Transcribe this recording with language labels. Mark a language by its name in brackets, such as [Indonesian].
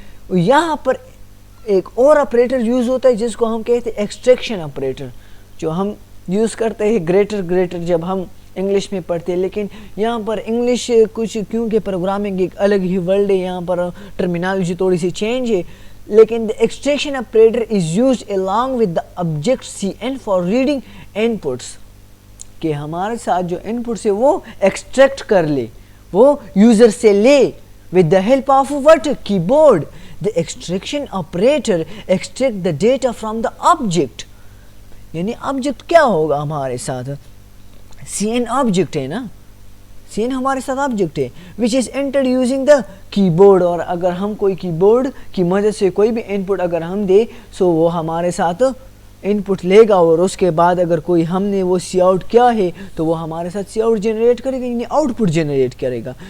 [Urdu] یہاں پر ایک اور آپریٹر یوز ہوتا ہے جس کو ہم کہتے ہیں ایکسٹریکشن آپریٹر، جو ہم یوز کرتے ہیں گریٹر جب ہم انگلش میں پڑھتے ہیں. لیکن یہاں پر انگلش کچھ کیونکہ پروگرامنگ ایک الگ ہی ورلڈ ہے، یہاں پر ٹرمینالوجی تھوڑی سی چینج ہے. [English] لیکن the extraction operator is used along with the object Cn for reading inputs. [Urdu] کہ ہمارے ساتھ جو inputs ہے وہ extract کر لے، وہ یوزر سے لے [English] with the help of what? Keyboard. The extraction operator extract the data from the object. [Urdu] یعنی object کیا ہوگا ہمارے ساتھ؟ Cn object ہے نا، Cn ہمارے ساتھ آبجیکٹ ہے [English] which is entered using the keyboard. [Urdu] اور اگر ہم کوئی کی بورڈ کی مدد سے کوئی بھی ان پٹ اگر ہم دے سو وہ ہمارے ساتھ ان پٹ لے گا، اور اس کے بعد اگر کوئی ہم نے وہ سی آؤٹ کیا ہے تو وہ ہمارے ساتھ سی آؤٹ جنریٹ کرے گا، یعنی آؤٹ پٹ جنریٹ کرے گا.